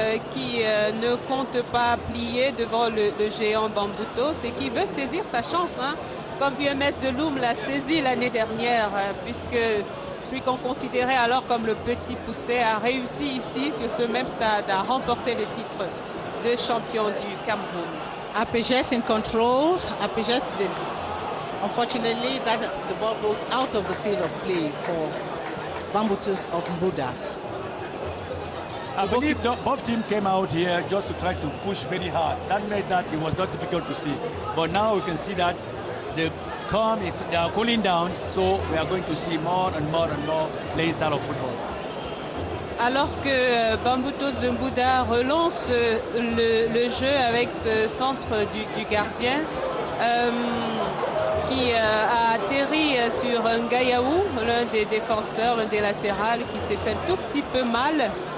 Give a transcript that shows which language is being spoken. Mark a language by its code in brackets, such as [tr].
[fr] Qui ne compte pas plier devant le géant Bamboutos et qui veut saisir sa chance, comme UMS de Loum l'a saisi l'année dernière, puisque celui qu'on considérait alors comme le petit poussé a réussi ici, sur ce même stade, à remporter le titre de champion du Cameroun. [en] APGS in control. APGS, unfortunately, that the ball goes out of the field of play for Bamboutos of Mbouda. I believe both teams came out here just to try to push very hard. That made that it was not difficult to see. But now we can see that they are cooling down, so we are going to see more and more playing style of football. [fr] Alors que Bamboutos de Mbouda relance le jeu avec ce centre du gardien qui a atterri sur Ngayaou, l'un des défenseurs, l'un des latérales, qui s'est fait un tout petit peu mal.